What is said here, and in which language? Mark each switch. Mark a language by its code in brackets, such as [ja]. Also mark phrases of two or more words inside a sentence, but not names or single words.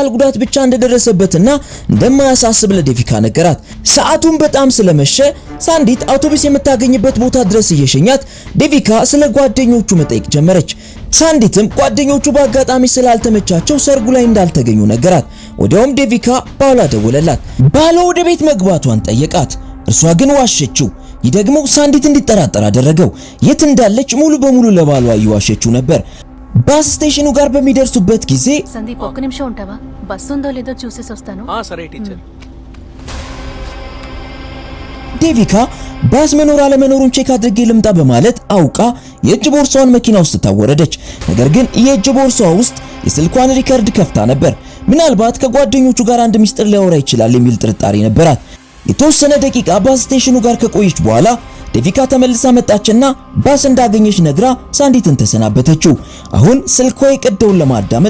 [am] ጉዳት ብቻ እንደደረሰበትና እንደማያሳስብ ለዴቪካ ነገራት። ሰዓቱን በጣም ስለመሸ ሳንዲት አውቶቡስ የምታገኝበት ቦታ ድረስ እየሸኛት ዴቪካ ስለ ጓደኞቹ መጠየቅ ጀመረች። ሳንዲትም ጓደኞቹ በአጋጣሚ ስላልተመቻቸው ሰርጉ ላይ እንዳልተገኙ ነገራት። ወዲያውም ዴቪካ ባሏ ደወለላት። ባሏ ወደ ቤት መግባቷን ጠየቃት። እርሷ ግን ዋሸችው። ይህ ደግሞ ሳንዲት እንዲጠራጠር አደረገው። የት እንዳለች ሙሉ በሙሉ ለባሏ እየዋሸችው ነበር። ባስ ስቴሽኑ ጋር በሚደርሱበት ጊዜ [te] సందీప్ ఒక్క నిమిషం ఉంటావా బస్సు ఉందో లేదో చూసేసి వస్తాను సరే టీచర్ [am] ዴቪካ ባስ መኖር አለመኖሩን ቼክ አድርጌ ልምጣ በማለት አውቃ የእጅ ቦርሳዋን መኪና ውስጥ ታወረደች። ነገር ግን የእጅ ቦርሳዋ ውስጥ የስልኳን ሪከርድ ከፍታ ነበር። ምናልባት ከጓደኞቹ ጋር አንድ ሚስጥር ሊያወራ ይችላል የሚል ጥርጣሬ ነበራት። የተወሰነ ደቂቃ ባስ ስቴሽኑ ጋር ከቆየች በኋላ ዴቪካ ተመልሳ መጣችና ባስ እንዳገኘች ነግራ ሳንዲትን ተሰናበተችው። አሁን ስልኳ የቀዳውን ለማዳመጥ